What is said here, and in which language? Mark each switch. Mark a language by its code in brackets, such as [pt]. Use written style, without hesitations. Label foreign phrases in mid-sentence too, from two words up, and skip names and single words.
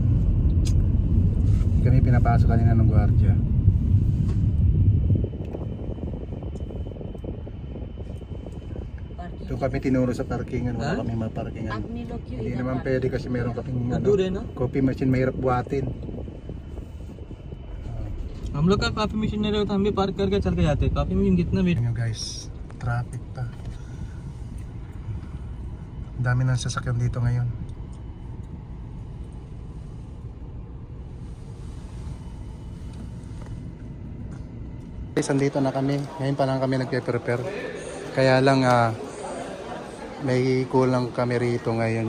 [tl] Hindi kami pinapasok kanina ng gwardiya. Ito kami tinuro sa parkingan. Wala kami maparkingan. Hindi naman pwede kasi meron kaming [en] coffee machine, [tl] mahirap buhatin. [hi] हम लोग का [en] coffee machine [hi] नहीं रहता, हम भी पार्क करके चल के जाते। [en] coffee machine [hi] कितना वेट। [tl] Tingnan nyo guys, traffic pa. Ang dami ng sasakyan dito ngayon. Guys, andito na kami. Ngayon pa lang kami nagpe-prepare. Kaya lang may kulang kami rito ngayon.